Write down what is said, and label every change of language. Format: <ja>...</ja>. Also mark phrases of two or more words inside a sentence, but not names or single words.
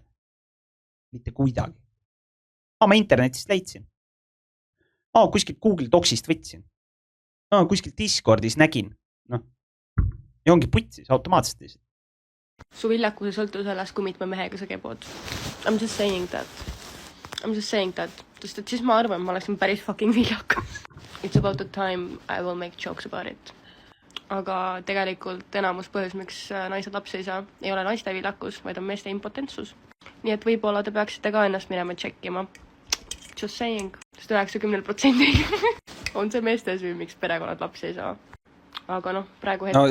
<et>Mitte kuidagi. Ma internetist leidsin. Kuskilt Google Docsist võtsin. Kuskilt Discordis nägin. Ja ongi putsis automaatselt lihtsalt. Su viljakuse sõltu sellest, kui mitme mehega sa kebod.</et> <en>I'm just saying that.</en> <et>Sest et siis ma arvan, ma oleksin päris fucking viljakas.</et> <en>It's about the time I will make jokes about it.</en> <et>Aga tegelikult enamus põhjus, miks naised lapsi ei saa, ei ole naiste viljakus, vaid on meeste impotentsus. Nii et võib-olla te peaksite ka ennast minema tšekkima.</et> <en>Just saying,</en> <et>sest 90% on see meeste süü, miks perekonnad lapsi ei saa. Aga praegu hetkel...</et>